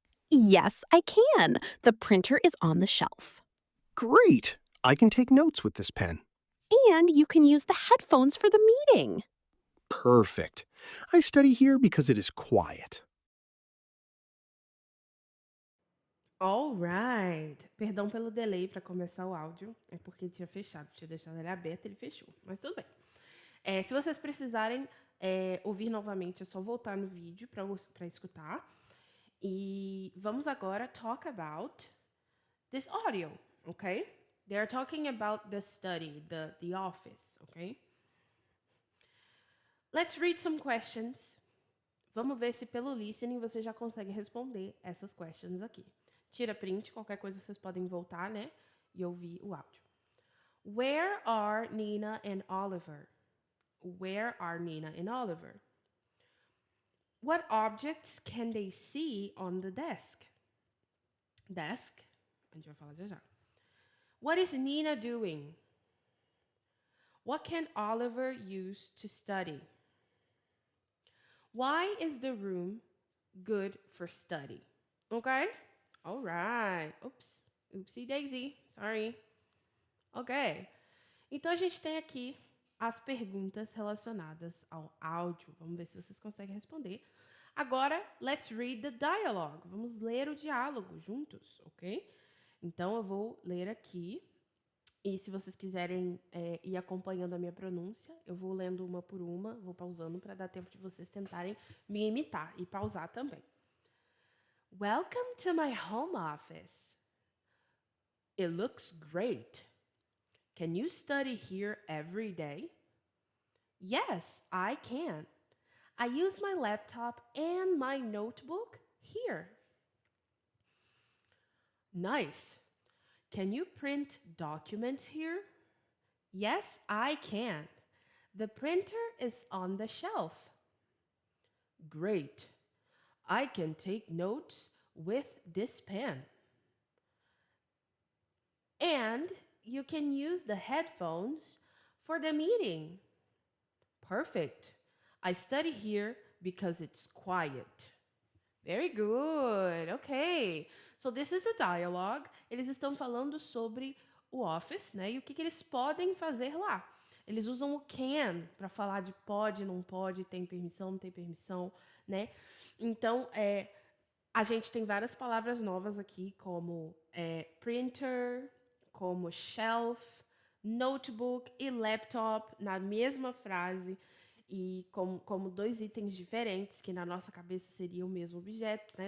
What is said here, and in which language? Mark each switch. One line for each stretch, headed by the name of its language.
English: Yes, I can. The printer is on the shelf. Great! I can take notes with this pen. And you can use the headphones for the meeting. Perfect. I study here because it is quiet. Alright!
Portuguese: Perdão pelo delay para começar o áudio. É porque tinha fechado. Tinha deixado ele aberto, ele fechou. Mas tudo bem. Se vocês precisarem ouvir novamente, é só voltar no vídeo para escutar. E vamos agora
English: talk about this audio, okay? They are talking about the study, the office, okay? Let's read some questions.
Portuguese: Vamos ver se pelo listening você já consegue responder essas questions aqui. Tira print, qualquer coisa vocês podem voltar, né? E ouvir o áudio.
English: Where are Nina and Oliver? Where are Nina and Oliver? What objects can they see on the desk?
Portuguese: Desk, a gente vai falar já já.
English: What is Nina doing? What can Oliver use to study? Why is the room good for study? Okay? All right. Oops. Oopsie daisy. Sorry. Ok.
Portuguese: Então a gente tem aqui as perguntas relacionadas ao áudio. Vamos ver se vocês conseguem responder.
English: Agora, let's read the dialogue.
Portuguese: Vamos ler o diálogo juntos, ok? Então eu vou ler aqui. E se vocês quiserem ir acompanhando a minha pronúncia, eu vou lendo uma por uma, vou pausando para dar tempo de vocês tentarem me imitar e pausar também.
English: Welcome to my home office. It looks great. Can you study here every day? Yes, I can. I use my laptop and my notebook here. Nice. Can you print documents here? Yes, I can. The printer is on the shelf. Great. I can take notes with this pen. And you can use the headphones for the meeting. Perfect. I study here because it's quiet. Very good. Okay. So this is the dialogue.
Portuguese: Eles estão falando sobre o Office, né? E o que eles podem fazer lá. Eles usam o can para falar de pode, não pode, tem permissão, não tem permissão, né? Então, a gente tem várias palavras novas aqui, como printer, como shelf, notebook e laptop na mesma frase e como dois itens diferentes, que na nossa cabeça seria o mesmo objeto, né?